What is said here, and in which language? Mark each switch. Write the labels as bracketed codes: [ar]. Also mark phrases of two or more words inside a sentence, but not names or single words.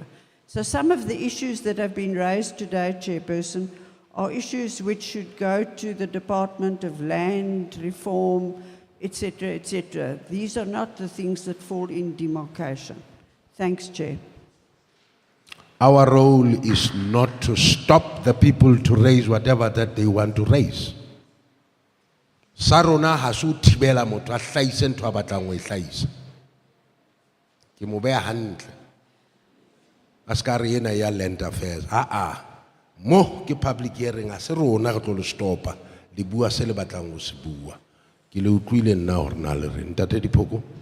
[en] So some of the issues that have been raised today, Chairperson, are issues which should go to the Department of Land Reform, etc., etc. These are not the things that fall in demarcation. Thanks, Chair. Our role is not to stop the people to raise whatever that they want to raise. [st] Sarona hasu tibela motho a hlaise ntho a batlang ho e hlaisa. Ke mo beha hantle. A ska re ena ya [en] land affairs. [st] Mo ke [en] public hearing [st] a se rona re tlo le stopa. Le bua se le batlang ho se bua. Ke le utlwile nna hore na le re ntate Diphoko.